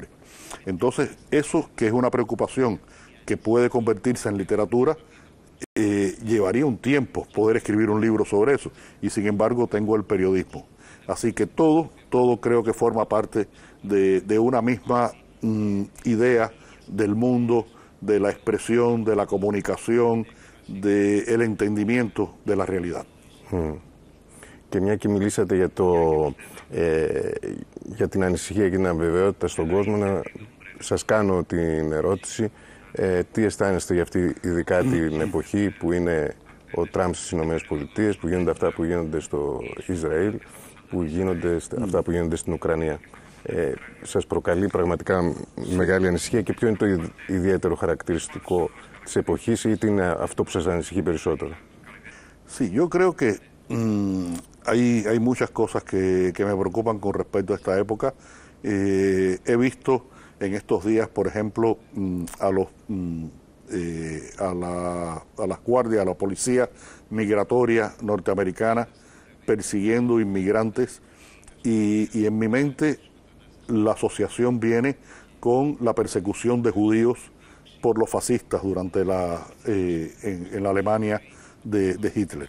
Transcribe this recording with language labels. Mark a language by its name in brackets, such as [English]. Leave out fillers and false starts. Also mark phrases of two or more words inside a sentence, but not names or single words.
[Spanish] Entonces, eso que es una preocupación que puede convertirse en literatura, llevaría un tiempo poder escribir un libro sobre eso, y sin embargo tengo el periodismo. Así que todo creo que forma parte de una misma idea del mundo, de la expresión, de la comunicación, del entendimiento de la realidad. [Greek] Και μια και μιλήσατε για την ανησυχία και την αβεβαιότητα στον κόσμο, να σας κάνω την ερώτηση, τι αισθάνεστε για αυτή, ειδικά την εποχή που είναι ο Τραμπ στις Ηνωμένες Πολιτείες, που γίνονται αυτά που γίνονται στο Ισραήλ, που γίνονται αυτά που γίνονται στην Ουκρανία? Σας προκαλεί πραγματικά μεγάλη ανησυχία και ποιο είναι το ιδιαίτερο χαρακτηριστικό της εποχής, ή τι είναι αυτό που σας ανησυχεί περισσότερο? [Spanish] Sí, yo creo que hay muchas cosas que me preocupan con respecto a esta época. He visto en estos días, por ejemplo, a las guardias, a la policía migratoria norteamericana persiguiendo inmigrantes y en mi mente la asociación viene con la persecución de judíos por los fascistas durante en la Alemania de Hitler.